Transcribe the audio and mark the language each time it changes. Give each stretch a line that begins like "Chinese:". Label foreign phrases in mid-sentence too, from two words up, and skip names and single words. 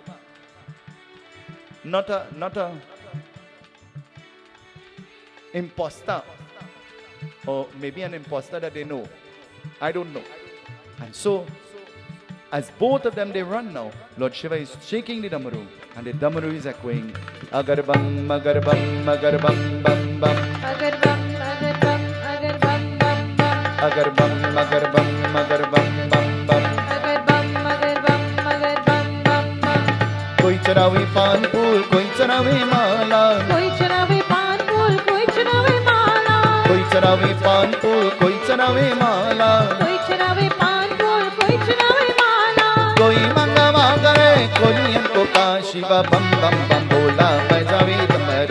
English: Not a imposter. Or maybe an imposter that they know. I don't know. And so, as both of them they run now, Lord Shiva is shaking the damaru, and the damaru is echoing. Agarbam, agarbam, agarbam, bam, bam. Agarbam, agarbam, agarbam, bam, bam. Agarbam, agarbam, agarbam, bam, bam. Agarbam, agarbam, agarbam, bam, bam.
Bhojpuri: कोई चरावे पान फूल, कोई चरावे माला. कोई चरावे पान फूल, कोई चरावे माला. कोई चरावे पान फूल, कोई चरावे माला. कोई चरावे पान फूल, कोई चरावे माला. कोई मंगवा करे, कोई हमको का शिवा बम बम बम बोला बजावे डमरू.